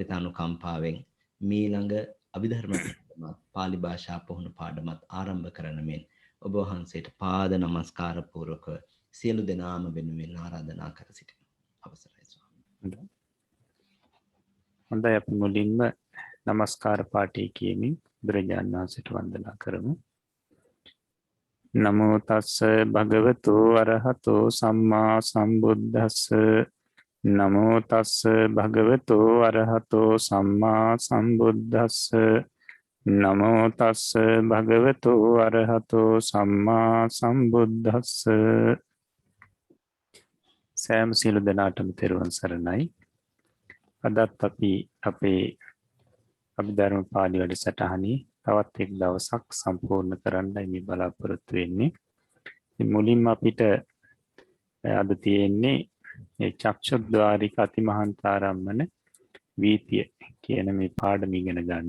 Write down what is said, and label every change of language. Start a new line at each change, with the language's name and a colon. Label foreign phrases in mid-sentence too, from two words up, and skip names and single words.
Sinhala: අප වෙත අනුකම්පාවෙන් මීළඟ අභිධර්ම පාඩමත් පාලි භාෂා පුහුණු පාඩමත් ආරම්භ කරන මෙන් ඔබ වහන්සේට පාද නමස්කාර පූර්වක සියලු දෙනාම වෙනුවෙන් ආරාධනා කර සිටිනවා. අවසරයි ස්වාමීනි. හොඳයි අපි මුලින්ම නමස්කාර පාඨය කියමින් බුදුරජාණන් වහන්සේට වන්දනා කරමු.
Pali: නමෝ තස්ස භගවතු අරහතෝ සම්මා සම්බුද්දස්ස නමෝ තස්ස භගවතු අරහතෝ සම්මා සම්බුද්දස්ස නමෝ තස්ස භගවතු අරහතෝ සම්මා සම්බුද්දස්ස
Sinhala: සෑම සියලු දෙනාටම තෙරුවන් සරණයි. අදත් අපි අපේ අභිධර්ම පාළි වැඩසටහනේ තවත් එක් දවසක් සම්පූර්ණ කරන්නයි මේ බලාපොරොත්තු වෙන්නේ. මුලින්ම අපිට අද තියෙන්නේ මේ චක්ෂුද්්වාරික අතිමහන්තාරම්මන වීතිය කියන මේ පාඩම ඉගෙන ගන්න.